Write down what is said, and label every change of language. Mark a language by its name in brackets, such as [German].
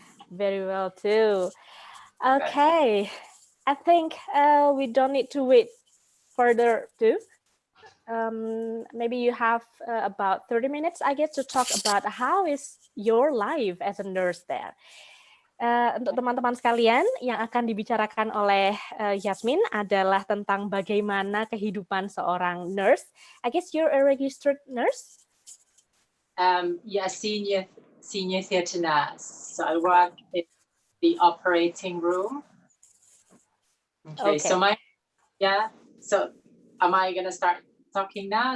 [English] Very well, too. Okay, I think we don't need to wait further, too. Maybe you have about 30 minutes, I guess, to talk about how is your life as a nurse there. [Indonesian] Untuk teman-teman sekalian, yang akan dibicarakan oleh Yasmin adalah tentang bagaimana kehidupan seorang nurse. [English] I guess you're a registered nurse? Yeah, senior theatre nurse. So I work in the operating room. Okay. So so am I going to start talking now?